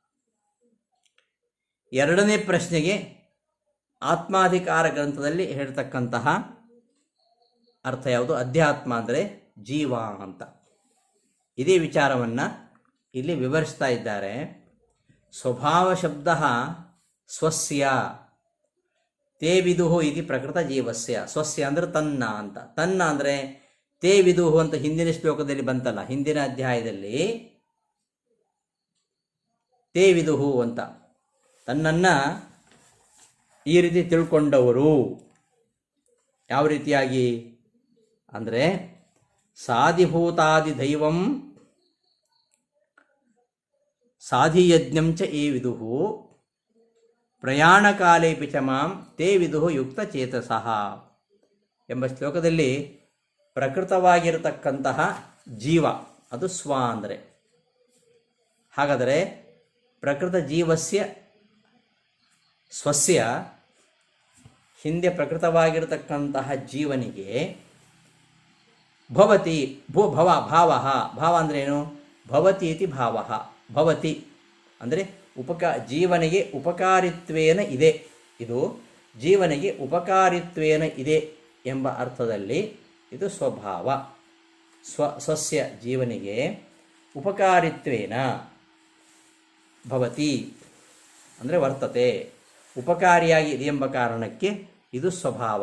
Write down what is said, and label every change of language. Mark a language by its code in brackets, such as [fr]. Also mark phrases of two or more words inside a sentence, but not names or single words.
[kn] ಎರಡನೇ ಪ್ರಶ್ನೆಗೆ ಆತ್ಮಾಧಿಕಾರ ಗ್ರಂಥದಲ್ಲಿ ಹೇಳ್ತಕ್ಕಂತಹ ಅರ್ಥ ಯಾವುದು? ಅಧ್ಯಾತ್ಮ ಅಂದರೆ ಜೀವ ಅಂತ. ಇದೇ ವಿಚಾರವನ್ನು ಇಲ್ಲಿ ವಿವರಿಸ್ತಾ ಇದ್ದಾರೆ. [sa] ಸ್ವಭಾವ ಶಬ್ದ ಸ್ವಸ್ಯ ತೇ ವಿದುಹು ಇತಿ ಪ್ರಕೃತ ಜೀವಸ್ಯ. [kn] ಸ್ವಸ್ಯ ಅಂದರೆ ತನ್ನ ಅಂತ. ತನ್ನ ಅಂದರೆ [sa] ತೇ ವಿದುಹು [kn] ಅಂತ ಹಿಂದಿನ ಶ್ಲೋಕದಲ್ಲಿ ಬಂತಲ್ಲ, ಹಿಂದಿನ ಅಧ್ಯಾಯದಲ್ಲಿ [sa] ತೇ ವಿದುಹು [kn] ಅಂತ. ತನ್ನನ್ನು ಈ ರೀತಿ ತಿಳ್ಕೊಂಡವರು. ಯಾವ ರೀತಿಯಾಗಿ ಅಂದರೆ [sa] ಸಾಧಿಭೂತಾದಿ ದೈವಂ ಸಾಧಿಯಜ್ಞಂಚ ಏ ವಿದುಹು ಪ್ರಯಾಣಕಾಲೇಪಿ ಚ ಮಾಂ ತೇ ವಿದುಹು ಯುಕ್ತ ಚೇತಸಃ [kn] ಎಂಬ ಶ್ಲೋಕದಲ್ಲಿ ಪ್ರಕೃತವಾಗಿರತಕ್ಕಂತಹ ಜೀವ ಅದು ಸ್ವ ಅಂದರೆ. ಹಾಗಾದರೆ [sa] ಪ್ರಕೃತ ಜೀವಸ್ಯ ಸ್ವಸ್ಯ [kn] ಹಿಂದೆ ಪ್ರಕೃತವಾಗಿರತಕ್ಕಂತಹ ಜೀವನಿಗೆ [sa] ಭವತಿ ಭಾವ [kn] ಅಂದರೆ ಏನು? [sa] ಭವತಿ ಇತಿ ಭಾವ. [kn] ಭವತಿ ಅಂದರೆ ಜೀವನಿಗೆ ಉಪಕಾರಿತ್ವೇನ ಇದೆ, ಇದು ಜೀವನಿಗೆ ಉಪಕಾರಿತ್ವೇನ ಇದೆ ಎಂಬ ಅರ್ಥದಲ್ಲಿ ಇದು ಸ್ವಭಾವ. ಸ್ವಸ್ಯ ಜೀವನಿಗೆ [sa] ಉಪಕಾರಿತ್ವೇನ ಭವತಿ [kn] ಅಂದರೆ ವರ್ತತೆ, ಉಪಕಾರಿಯಾಗಿ ಇದೆ ಎಂಬ ಕಾರಣಕ್ಕೆ ಇದು ಸ್ವಭಾವ.